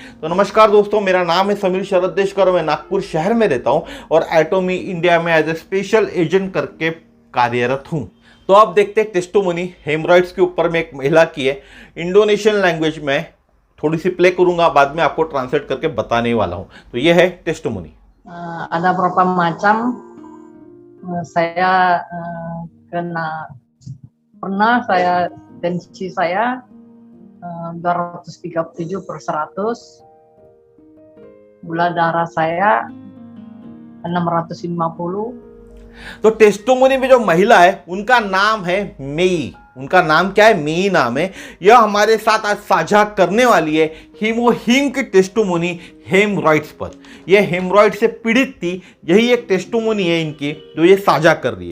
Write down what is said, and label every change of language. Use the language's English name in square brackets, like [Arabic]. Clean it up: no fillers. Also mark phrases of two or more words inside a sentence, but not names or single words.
[Hindi] तो नमस्कार दोस्तों, मेरा नाम है समीर शरद देशकर, मैं नागपुर शहर में रहता हूं और एटोमी इंडिया में [English] as a special agent [Hindi] करके कार्यरत हूं। तो आप देखते हैं [English] testimony hemorrhoids [Hindi] के ऊपर में एक महिला की है। [English] Indonesian language [Hindi] में थोड़ी सी प्ले करूंगा, बाद में आपको ट्रांसलेट करके बताने वाला हूं। तो ये है टेस्टोमोनी। [Indonesian] Ada beberapa macam saya pernah saya tensi saya 237/100, gula darah saya 650। [Hindi] तो टेस्टोमोनी में जो महिला है उनका नाम है मेई। उनका नाम क्या है? मेई नाम है। यह हमारे साथ आज साझा करने वाली है हीमोहिम की [English] testimony hemorrhoids [Hindi] पर। यह हेमरॉइड से पीड़ित थी, यही एक टेस्टोमोनी है इनकी जो ये साझा कर रही है।